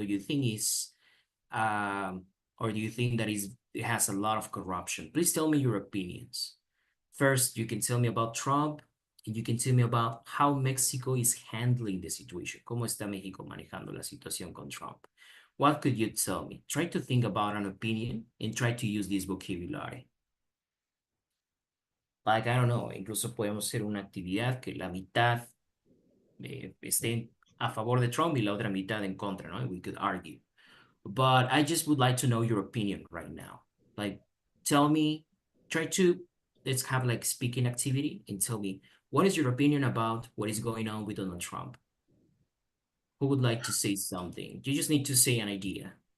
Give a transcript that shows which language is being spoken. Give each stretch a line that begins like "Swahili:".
English: You think um, or do you think that it has a lot of corruption? Please tell me your opinions. First, you can tell me about Trump, and you can tell me about how Mexico is handling the situation.
Spanish: ¿Cómo está México manejando la situación con Trump?
English: What could you tell me? Try to think about an opinion and try to use this vocabulary. Like, I don't know,
Spanish: incluso podemos hacer una actividad que la mitad esté a favor de Trump y la otra mitad en contra, ¿no?
English: We could argue. But I just would like to know your opinion right now. Like, tell me, try to, let's have like speaking activity and tell me, what is your opinion about what is going on with Donald Trump? Who would like to say something? You just need to say an idea.